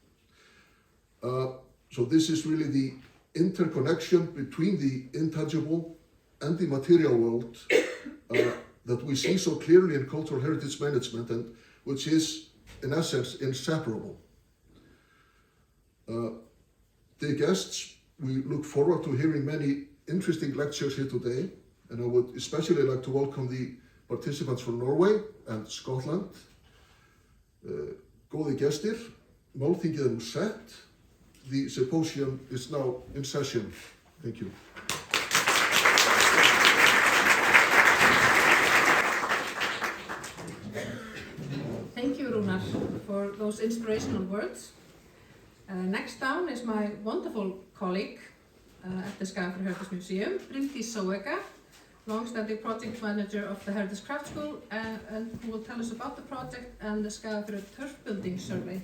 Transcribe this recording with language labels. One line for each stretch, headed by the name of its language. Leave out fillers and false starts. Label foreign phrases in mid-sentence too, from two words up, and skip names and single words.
English: So this is really the interconnection between the intangible and the material world that we see so clearly in cultural heritage management and which is, in essence, inseparable. Dear guests, we look forward to hearing many interesting lectures here today, and I would especially like to welcome the participants from Norway and Scotland.
Icelandic: Góðir gestir, Málþingið nú sett.
English: The symposium is now in session. Thank you. Thank you, Rúnar for those inspirational words. Next down is my wonderful colleague at the Skagafjörður Heritage Museum, Bryndís Soega, long-standing project manager of the Heritage Craft School, and who will tell us about the project and the Skagafjörður turf building survey.